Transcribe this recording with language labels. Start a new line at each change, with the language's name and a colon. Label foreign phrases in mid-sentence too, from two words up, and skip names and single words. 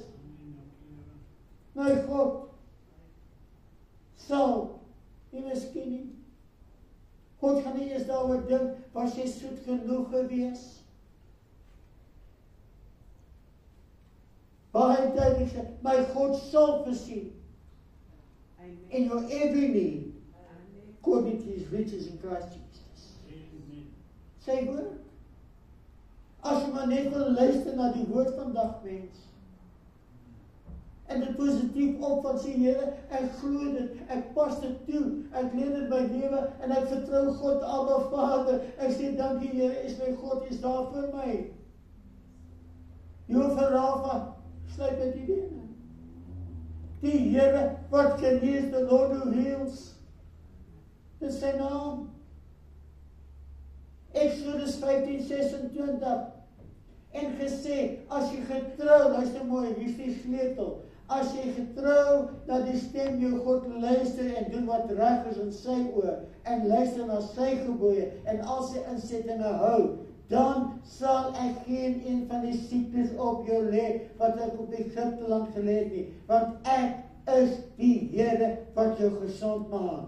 Afrikaans: My God sal nie miskien nie. God gaan nie eers daaroor dink, was jy soet genoeg gewees? Baie duidelik sê, my God sal voorsien in
English: your every need. According to his riches in Christ Jesus.
Afrikaans: Sy woord. As jy maar net wil luister na die woord vandag, mens. En dit positief op van sê, Here, ek glo dit, ek pas dit toe, ek leer dit my lewe, en ek vertrou God, Abba Vader. Ek sê, dankie Here, is my God, is daar vir my. Jehovah Rafa, sluit met die bene. Die Here wat genees,
English: the Lord who heals.
Afrikaans: Dit is sy naam. Exodus 15:26 en gesê, as jy getrou, luister mooi, hier is die sleutel, as jy getrou na die stem jou God luister en doen wat reg is in sy oë, en luister na sy gebooie, en al sy insettinge hou, dan sal ek geen een van die siektes op jou lê, wat ek op Egipte land gelê het nie, want ek is die Here wat jou gesond maak.